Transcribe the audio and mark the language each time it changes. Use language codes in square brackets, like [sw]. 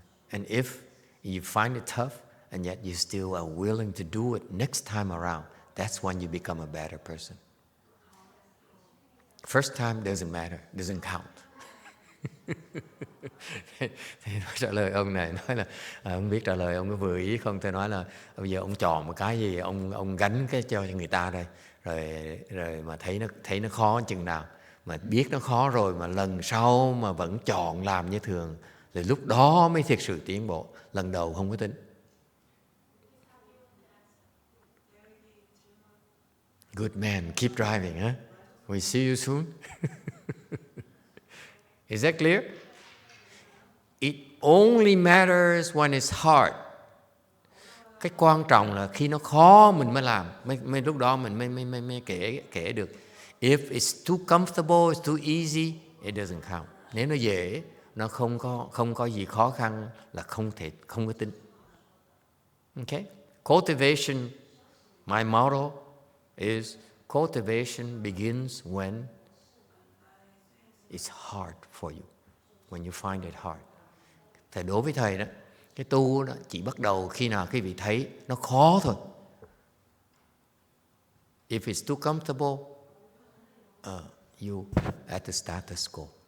[en] And if you find it tough and yet you still are willing to do it next time around, that's when you become a better person. First time doesn't matter, doesn't count. [vi] Thì nói trả lời ông này nói là không biết trả lời ông có vừa ý không. Tôi nói là bây giờ ông chọn một cái gì ông gánh cái cho người ta đây, rồi mà thấy nó khó chừng nào, mà biết nó khó rồi mà lần sau mà vẫn chọn làm như thường, thì lúc đó mới thực sự tiến bộ. Lần đầu không có tính. [en] Good man, keep driving, huh? We see you soon. Is that clear? It only matters when it's hard. [vi] Cái quan trọng là khi nó khó mình mới làm, mới lúc đó mình mới kể được. [en] If it's too comfortable, it's too easy, it doesn't count. [vi] Nếu nó dễ, nó không có gì khó khăn là không có tính. [en] Okay? Cultivation, my motto is cultivation begins when it's hard for you. When you find it hard. [vi] Thì đối với thầy đó, cái tu đó chỉ bắt đầu khi nào quý vị thấy nó khó thôi. [en] If it's too comfortable, you at the status quo.